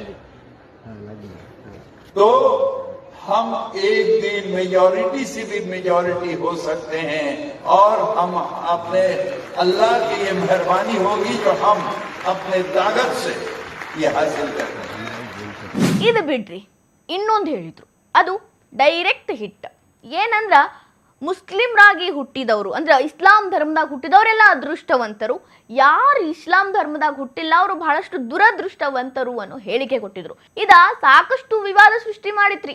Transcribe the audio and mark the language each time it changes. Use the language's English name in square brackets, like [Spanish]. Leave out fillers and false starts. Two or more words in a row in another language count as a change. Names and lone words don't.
[Hindi] तो हम एक दिन मेजॉरिटी से भी मेजॉरिटी हो सकते हैं और हम अपने अल्लाह की ये मेहरबानी होगी जो हम अपने ताकत से ये हासिल करते हैं. [Kannada] ಇದು ಬಿಡ್ರಿ, ಇನ್ನೊಂದು ಹೇಳಿದ್ರು, ಅದು [English] direct hit. [Kannada] ಏನಂದ್ರ ಮುಸ್ಲಿಮ್ರಾಗಿ ಹುಟ್ಟಿದವರು ಅಂದ್ರೆ ಇಸ್ಲಾಂ ಧರ್ಮದಾಗ ಹುಟ್ಟಿದವರೆಲ್ಲ ಅದೃಷ್ಟವಂತರು, ಯಾರು ಇಸ್ಲಾಂ ಧರ್ಮದಾಗ ಹುಟ್ಟಿಲ್ಲ ಅವರು ಬಹಳಷ್ಟು ದುರದೃಷ್ಟವಂತರು ಅನ್ನೋ ಹೇಳಿಕೆ ಕೊಟ್ಟಿದ್ರು. ಇದ ಸಾಕಷ್ಟು ವಿವಾದ ಸೃಷ್ಟಿ ಮಾಡಿತ್ರಿ.